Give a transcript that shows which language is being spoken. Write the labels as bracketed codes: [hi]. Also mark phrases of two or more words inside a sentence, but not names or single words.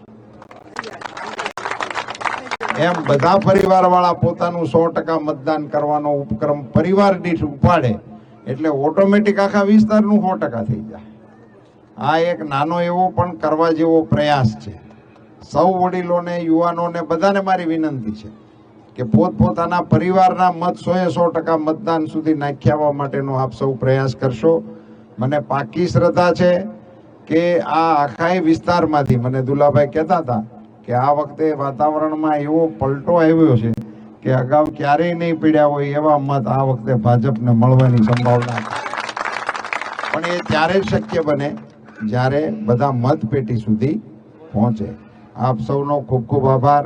[gu] એમ બધા પરિવારવાળા પોતાનું 100% મતદાન કરવાનો ઉપક્રમ પરિવાર દીઠ ઉપાડે એટલે ઑટોમેટિક આખા વિસ્તારનું 100% થઈ જાય। આ એક નાનો એવો પણ કરવા જેવો પ્રયાસ છે। સૌ વડીલોને યુવાનોને બધાને મારી વિનંતી છે કે પોતપોતાના પરિવારના મત 100% મતદાન સુધી નાખ્યાવા માટેનો આપ સૌ પ્રયાસ કરશો। મને પાકી શ્રદ્ધા છે કે આ આખાય વિસ્તારમાંથી મને દુલાભાઈ કહેતા હતા કે આ વખતે વાતાવરણમાં એવો પલટો આવ્યો છે કે અગાઉ ક્યારેય નહીં પડ્યા હોય એવા મત આ વખતે ભાજપને મળવાની સંભાવના છે। પણ એ ત્યારે જ શક્ય બને જ્યારે બધા મતપેટી સુધી પહોંચે। આપ સૌનો ખૂબ ખૂબ આભાર।